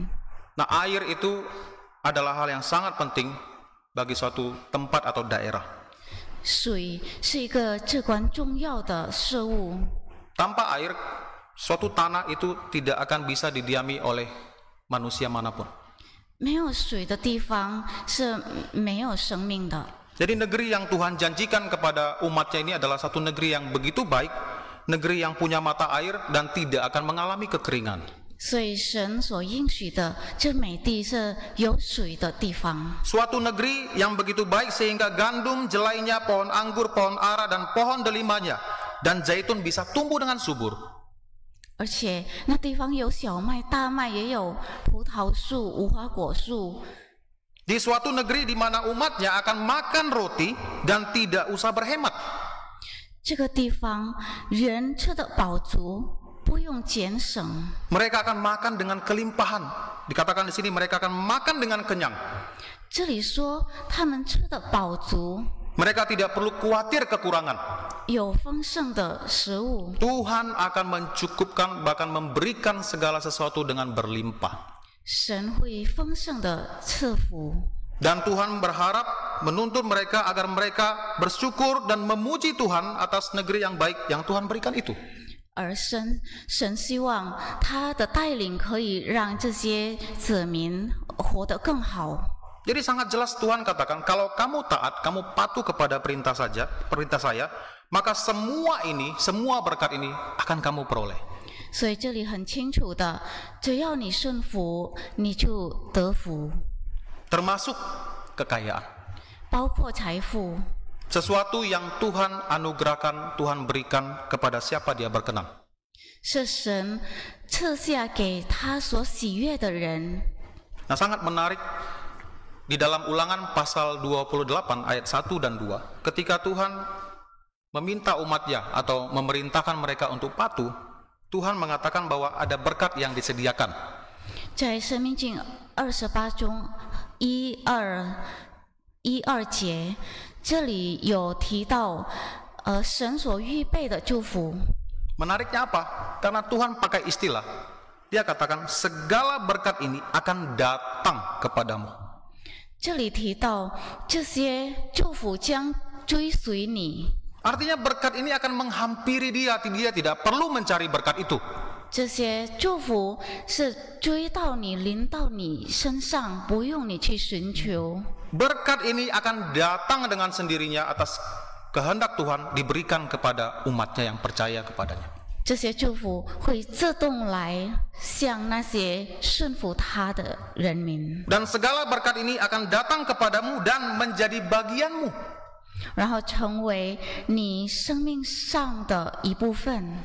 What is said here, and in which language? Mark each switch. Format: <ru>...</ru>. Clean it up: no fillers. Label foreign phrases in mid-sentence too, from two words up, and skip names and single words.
<id>Nah, air itu adalah hal yang sangat penting bagi suatu tempat atau daerah.</id> <zh>水是一个至关重要的事物，</zh> <id>Tanpa air, suatu tanah itu tidak akan bisa didiami oleh manusia manapun.</id> <zh>没有水的地方是没有生命的。</zh> <id>Jadi negeri yang Tuhan janjikan kepada umatnya ini adalah satu negeri yang begitu baik, negeri yang punya mata air dan tidak akan mengalami kekeringan.</id> <zh>所以神所应许的这美地是有水的地方，</zh> <id>Suatu negeri yang begitu baik sehingga gandum, jelainya, pohon anggur, pohon ara, dan pohon delimanya, dan zaitun bisa tumbuh dengan subur.</id> <zh>而且那地方有小麦、大麦，也有葡萄树、无花果树。</zh> <id>Di suatu negeri di mana umatnya akan makan roti dan tidak usah berhemat.</id> <zh>这个地方人吃得饱足，不用俭省。</zh> <id>Mereka akan makan dengan kelimpahan. Dikatakan di sini mereka akan makan dengan kenyang.</id> <zh>这里说他们吃得饱足，</zh> <id>Mereka tidak perlu khawatir kekurangan.</id> <zh>有丰盛的食物。</zh> <id>Tuhan akan mencukupkan, bahkan memberikan segala sesuatu dengan berlimpah.</id> <zh>神会丰盛的赐福，</zh> <id>Dan Tuhan berharap menuntut mereka agar mereka bersyukur dan memuji Tuhan atas negeri yang baik yang Tuhan berikan itu.</id> <zh>而神希望他的带领可以让这些子民活得更好。</zh> <id>Jadi sangat jelas Tuhan katakan, kalau kamu taat, kamu patuh kepada perintah saya, maka semua berkat ini akan kamu peroleh.</id> <zh>所以这里很清楚的，只要你顺服，你就得福，</zh> <id>Termasuk kekayaan.</id> <zh>包括财富，</zh> <id>Sesuatu yang Tuhan anugerahkan, Tuhan berikan kepada siapa dia berkenan.</id> <zh>是神赐下给他所喜悦的人。</zh> <id>Nah, sangat menarik di dalam Ulangan pasal 28 ayat 1 dan 2, ketika Tuhan meminta umatnya atau memerintahkan mereka untuk patuh, Tuhan mengatakan bahwa ada berkat yang disediakan.</id> <zh>在申命记28中1、2节，这里有提到，神所预备的祝福。</zh> <id>Menariknya apa? Karena Tuhan pakai istilah, dia katakan segala berkat ini akan datang kepadamu.</id> <zh>这里提到这些祝福将追随你。</zh> <id>Artinya berkat ini akan menghampiri dia tidak perlu mencari berkat itu.</id> <zh>这些祝福是追到你、临到你身上，不用你去寻求。</zh> <id>Berkat ini akan datang dengan sendirinya atas kehendak Tuhan diberikan kepada umatnya yang percaya kepadanya.</id> <zh>这些祝福会自动来向那些顺服他的人民，</zh> <id>Dan segala berkat ini akan datang kepadamu dan menjadi bagianmu.</id> <zh>然后成为你生命上的一部分。</zh>